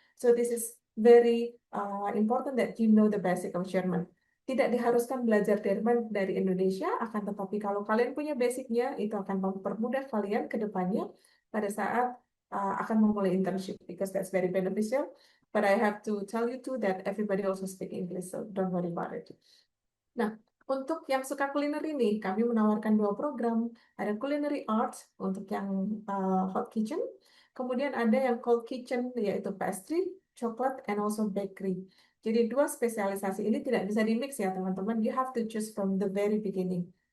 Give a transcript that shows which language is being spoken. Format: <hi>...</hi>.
<en>So this is very important that you know the basic of German.</en> <id>Tidak diharuskan belajar Jerman dari Indonesia, akan tetapi kalau kalian punya basicnya, itu akan mempermudah kalian ke depannya pada saat akan memulai internship,</id> <en>because that's very beneficial. But I have to tell you too that everybody also speak English, so don't worry about it.</en> <id>Nah, untuk yang suka kuliner ini, kami menawarkan 2 program. Ada Culinary Arts untuk yang hot kitchen, kemudian ada yang cold kitchen, yaitu pastry, coklat,</id> <en>and also bakery.</en> <id>Jadi 2 spesialisasi ini tidak bisa di-mix ya teman-teman.</id> <en>You have to choose from the very beginning.</en>